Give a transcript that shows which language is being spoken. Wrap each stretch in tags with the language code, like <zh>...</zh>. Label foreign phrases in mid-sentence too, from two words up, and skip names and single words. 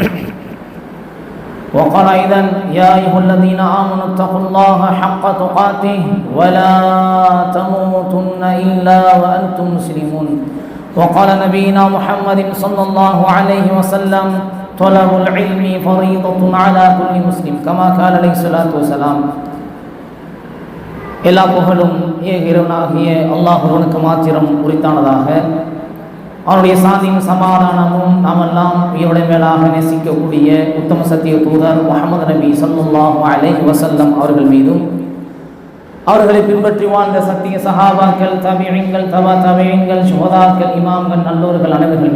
<ar>وقال أيضا: يا أيها الذين آمنوا اتقوا الله حق تقاته ولا تموتن إلا وأنتم مسلمون. وقال نبينا محمد صلى الله عليه وسلم: طلب العلم فريضة على كل مسلم كما قال عليه الصلاة والسلام.</ar> <ta>எல்லா புகழும் இறைவனாகிய அல்லாஹ்வுக்கு மாத்திரம் உரித்தானதாக. அவனுடைய சாந்தியும் சமாதானமும் நாமெல்லாம் இவருடைய மேலாக நேசிக்கக்கூடிய உத்தம சத்திய தூதர் முஹம்மது நபி</ta> <ar>صلى الله عليه وسلم</ar> <ta>அவர்கள் மீதும், அவர்களை பின்பற்றி வாழ்ந்த சத்திய சஹாபாக்கள், தபீஈன்கள், தபா தபீஈன்கள், ஷுஹதாக்கள், இமாம்கள், நல்லோர்கள் அனைவர்கள்</ta>